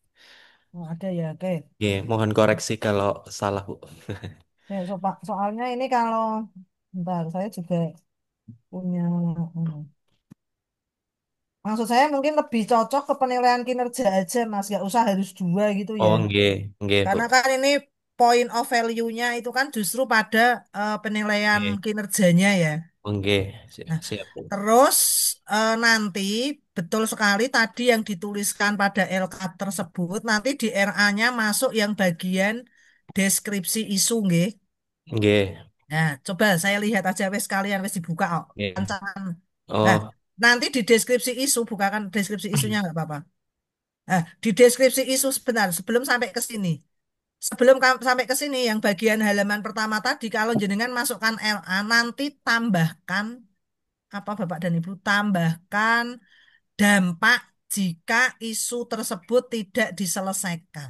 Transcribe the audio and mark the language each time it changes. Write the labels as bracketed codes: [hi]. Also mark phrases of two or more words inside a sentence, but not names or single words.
[id] Oh, ada ya, oke. Iya, mohon koreksi kalau salah Bu. Ya, soalnya ini kalau, bentar, saya juga punya, maksud saya mungkin lebih cocok ke penilaian kinerja aja, Mas. Gak usah harus dua gitu ya. [jv] Oh, nggih, nggih Bu. [id] Karena kan ini [en] point of value- [id] nya itu kan justru pada penilaian Nggih, kinerjanya ya. oh, nggih. Nah, Siap Bu. terus nanti betul sekali tadi yang dituliskan pada LK tersebut, nanti di RA-nya masuk yang bagian deskripsi isu, nggih. Nggih, Nah, coba saya lihat aja wes sekalian wes dibuka kok. nggih. Rancangan. Nah, Oh, nanti di deskripsi isu, bukakan deskripsi isunya nggak apa-apa. Nah, di deskripsi isu sebentar sebelum sampai ke sini. Sebelum sampai ke sini yang bagian halaman pertama tadi kalau jenengan masukkan LA nanti tambahkan apa Bapak dan Ibu, tambahkan dampak jika isu tersebut tidak diselesaikan.